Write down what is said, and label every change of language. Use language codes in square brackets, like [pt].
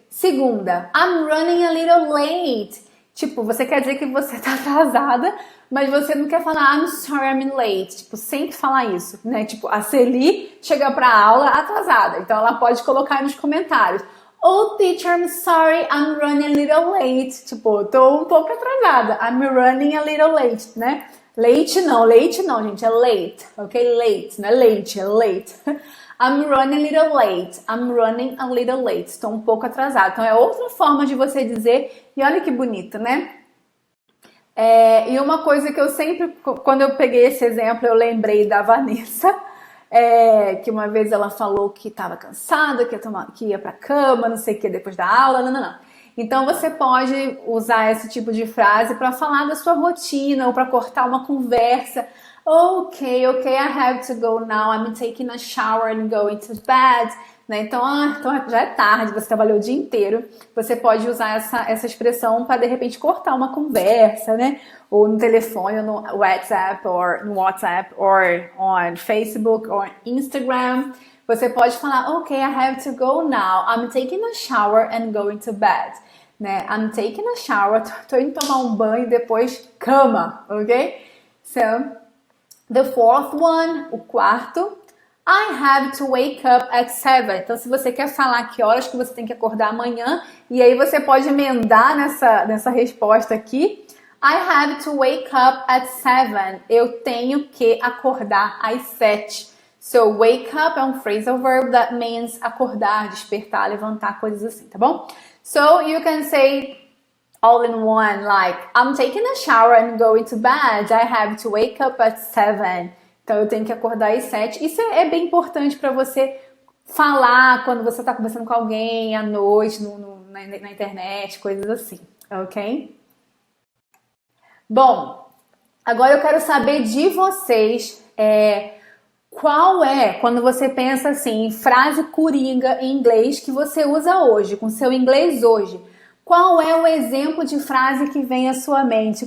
[en] Segunda, I'm running a little late. [pt] Tipo, você quer dizer que você tá atrasada, mas você não quer falar [en] I'm sorry, I'm late. [pt] Tipo, sempre falar isso, né? Tipo, a Celi chega pra aula atrasada. Então, ela pode colocar aí nos comentários. [en] Oh, teacher, I'm sorry, I'm running a little late. [pt] Tipo, tô um pouco atrasada. [en] I'm running a little late, né? [pt] Leite não, gente, é late, ok? Late, não é leite, é late. [en] I'm running a little late, I'm running a little late. [pt] Estou um pouco atrasada. Então, é outra forma de você dizer, e olha que bonito, né? E uma coisa que eu sempre, quando eu peguei esse exemplo, eu lembrei da Vanessa, que uma vez ela falou que estava cansada, que ia pra cama, não sei o que, depois da aula, não. Então, você pode usar esse tipo de frase para falar da sua rotina ou para cortar uma conversa. [en] Ok, I have to go now. I'm taking a shower and going to bed. [pt] Né? Então, já é tarde, você trabalhou o dia inteiro. Você pode usar essa expressão para, de repente, cortar uma conversa, né? Ou no telefone, ou no WhatsApp, ou on Facebook, ou Instagram. Você pode falar, [en] ok, I have to go now. I'm taking a shower and going to bed. [pt] Né? [en] I'm taking a shower, [pt] tô indo tomar um banho e depois cama, ok? [en] So, the fourth one, [pt] o quarto, [en] I have to wake up at 7. [pt] Então, se você quer falar que horas que você tem que acordar amanhã, e aí você pode emendar nessa resposta aqui, [en] I have to wake up at 7. [pt] Eu tenho que acordar às 7. [en] So, wake up [pt] é um phrasal verb [en] that means [pt] acordar, despertar, levantar, coisas assim, tá bom? [en] So, you can say all in one, like, I'm taking a shower and going to bed. I have to wake up at 7. [pt] Então, eu tenho que acordar às 7. Isso é bem importante para você falar quando você está conversando com alguém à noite, na internet, coisas assim, ok? Bom, agora eu quero saber de vocês, qual é, quando você pensa assim, em frase coringa em inglês que você usa hoje, com seu inglês hoje, qual é o exemplo de frase que vem à sua mente?